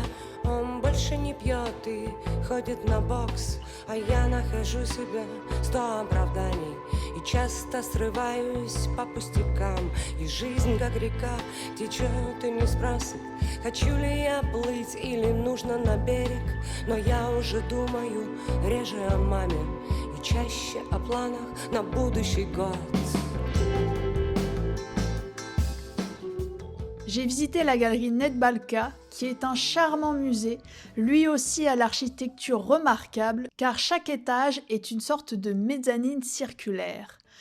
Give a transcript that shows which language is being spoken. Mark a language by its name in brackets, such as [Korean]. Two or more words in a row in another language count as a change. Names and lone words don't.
[Russian] Он больше не пьет и ходит на бокс, а я нахожу себе 100 оправданий и часто срываюсь по пустякам. И жизнь, как река, течет и не спросит, хочу ли я плыть или нужно на берег. Но я уже думаю реже о маме и чаще о планах на будущий год. [French] J'ai visité la galerie Nedbalka, qui est un charmant musée, lui aussi à l'architecture remarquable, car chaque étage est une sorte de mezzanine circulaire.